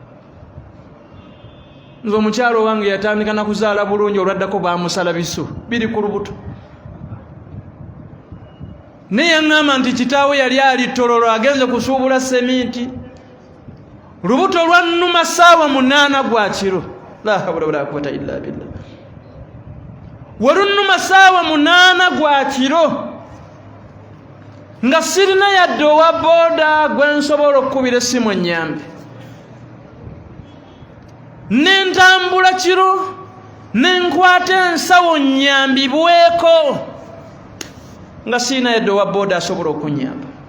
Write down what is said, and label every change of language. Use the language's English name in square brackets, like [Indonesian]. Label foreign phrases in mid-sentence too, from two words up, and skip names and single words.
[Ganda] Nze omukyalo wange yatandika na kuzaala bulungi olwaddako baamusala bisu biri ku lubuto. Naye yaŋŋamba nti kitaawe yali ali Tororo agenze kusuubula seminti. Lubuto lwannuma ssaawa 8 gwa kiro. [Arabic] لا حول ولا قوة إلا بالله. [Ganda] Walunnuma ssaawa 8 gwa kiro nga sirina yadde owa booda gwe nsobola okukubira essimu ennyambe. Nentambula kiro nenkwata ensawo nnyambibweko nga sirina yadde owa booda asobola okunnyamba.